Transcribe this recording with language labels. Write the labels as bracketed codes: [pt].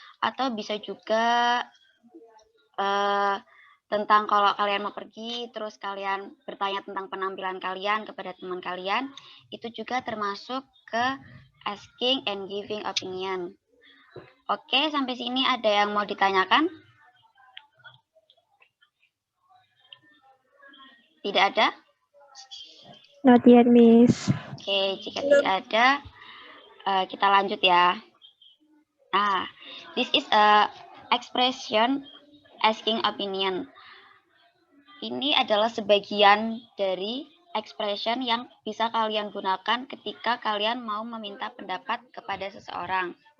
[id] Atau bisa juga tentang kalau kalian mau pergi, terus kalian bertanya tentang penampilan kalian kepada teman kalian, itu juga termasuk ke asking and giving opinion. Oke, sampai sini ada yang mau ditanyakan? Tidak ada? [en] Not yet, Miss. [id] Oke, jika tidak ada, kita lanjut ya. [en] Nah, this is a expression asking opinion. [id] Ini adalah sebagian dari expression yang bisa kalian gunakan ketika kalian mau meminta pendapat kepada seseorang.